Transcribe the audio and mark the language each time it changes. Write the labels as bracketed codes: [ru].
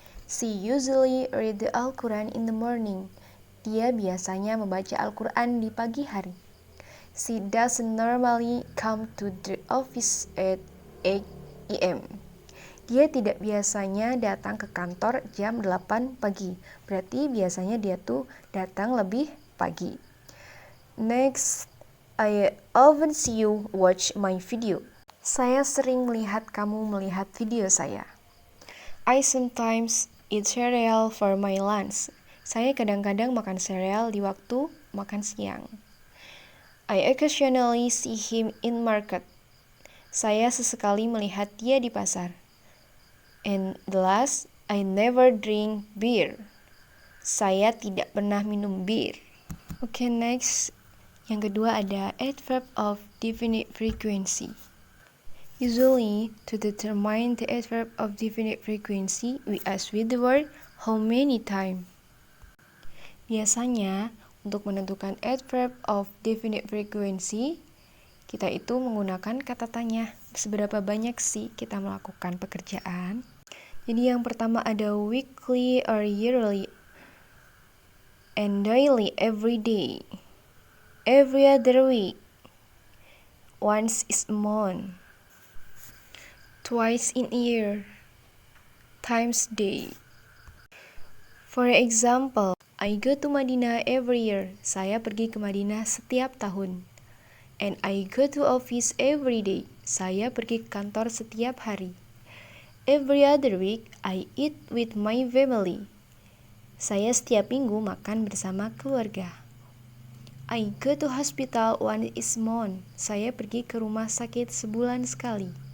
[en] She usually read the Al-Quran in the morning. [id] Dia biasanya membaca Al-Quran di pagi hari. [en] She doesn't normally come to the office at 8 a.m. [id] Dia tidak biasanya datang ke kantor jam 8 pagi. Berarti biasanya dia tuh datang lebih pagi. [en] Next, I often see you watch my video. [id] Saya sering melihat kamu melihat video saya. [en] I sometimes eat cereal for my lunch. [id] Saya kadang-kadang makan sereal di waktu makan siang. [en] I occasionally see him in market. [id] Saya sesekali melihat dia di pasar. [en] And the last, I never drink beer. [id] Saya tidak pernah minum bir. [en] Okay, next. [id] Yang kedua ada adverb of definite frequency. [en] Usually, to determine the adverb of definite frequency, we ask with the word how many times. [id] Biasanya, untuk menentukan adverb of definite frequency, kita itu menggunakan kata tanya. Seberapa banyak sih kita melakukan pekerjaan? Jadi yang pertama ada [en] weekly or yearly, and daily every day, every other week, once is a month, twice in a year, times day. For example, I go to Madinah every year. [id] Saya pergi ke Madinah setiap tahun. [en] And I go to office every day. [id] Saya pergi ke kantor setiap hari. [en] Every other week, I eat with my family. [id] Saya setiap minggu makan bersama keluarga. [en] I go to hospital once a month. [id] Saya pergi ke rumah sakit sebulan sekali.